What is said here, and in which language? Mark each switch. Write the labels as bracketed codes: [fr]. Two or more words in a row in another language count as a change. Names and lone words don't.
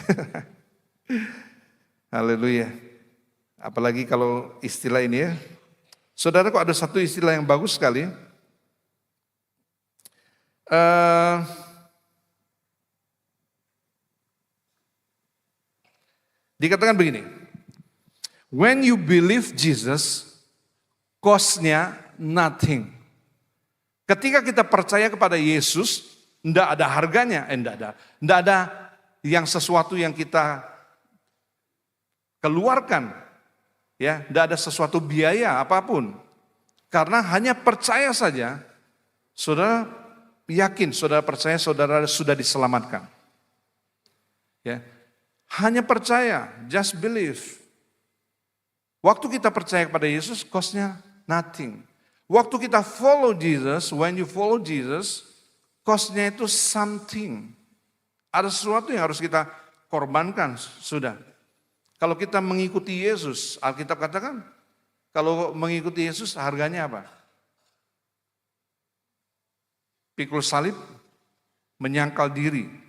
[id] Haleluya. Apalagi kalau istilah ini ya. Saudaraku, ada satu istilah yang bagus sekali. Dikatakan begini. [en] When you believe Jesus, cost-nya nothing. [id] Ketika kita percaya kepada Yesus, tidak ada harganya, tidak ada yang sesuatu yang kita keluarkan, ya, tidak ada sesuatu biaya apapun. Karena hanya percaya saja, saudara yakin, saudara percaya, saudara sudah diselamatkan. Ya, hanya percaya, [en] just believe. [id] Waktu kita percaya kepada Yesus, [en] cost-nya nothing. [id] Waktu kita [en] follow Jesus, when you follow Jesus, [id] cost-nya itu something. Ada sesuatu yang harus kita korbankan, sudah. Kalau kita mengikuti Yesus, Alkitab katakan, kalau mengikuti Yesus harganya apa? Pikul salib, menyangkal diri.